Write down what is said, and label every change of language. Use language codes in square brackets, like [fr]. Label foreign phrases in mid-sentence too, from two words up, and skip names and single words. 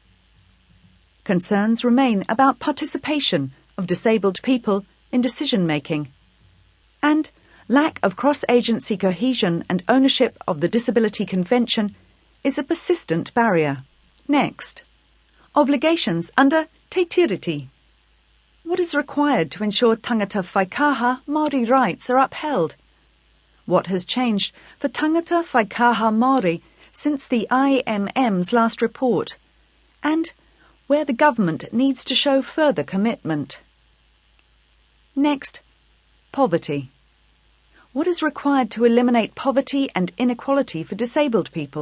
[en] Concerns remain about participation of disabled people in decision-making, and lack of cross-agency cohesion and ownership of the Disability Convention is a persistent barrier. Next, obligations under Te Tiriti. What is required to ensure [mi] tangata whaikaha Māori [en] rights are upheld? What has changed for [mi] tangata whaikaha Māori [en] since the IMM's last report? And where the government needs to show further commitment. Next, poverty. What is required to eliminate poverty and inequality for disabled people?